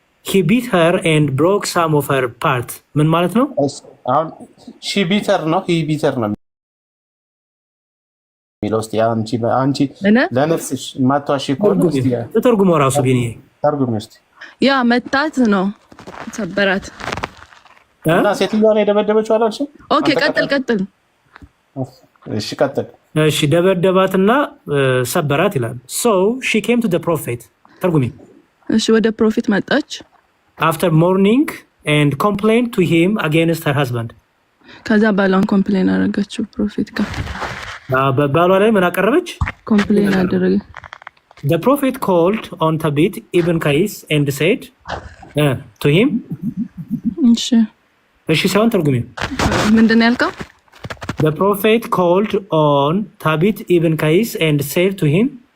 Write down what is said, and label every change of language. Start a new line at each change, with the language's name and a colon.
English: He beat her and broke some of her part.
Amharic: ምን ማለት ነው? አሁን
English: she beat her
Amharic: ነው
English: he beat her
Amharic: ነው ሚለው እስቲ አንቺ ለነፍስሽ ማቷሽ እኮ ተርጉሞ ራሱ ቢኒ ተርጉም እስቲ ያ መታት ነው ሰበራት እና ሴትዮዋ ነው የደበደበችው አላልሽም? ኦኬ ቀጥል እሺ ቀጥል። እሺ ደበደባትና ሰበራት ይላል።
English: So she came to the prophet.
Amharic: ተርጉሚ እሺ ወደ ፕሮፌት መጣች
English: after mourning and complained to him against her husband.
Amharic: ከዛ ባሏን ኮምፕሌን አደረገችው ፕሮፌት ጋር በባሏ ላይ ምን አቀረበች? ኮምፕሌን አደረገ።
English: The prophet called on Tabit ibn Qais and said to him
Amharic: እሺ ሳይሆን ተርጉሚ ምንድን ነው ያልከው?
English: The prophet called on Tabit ibn Qais and said to him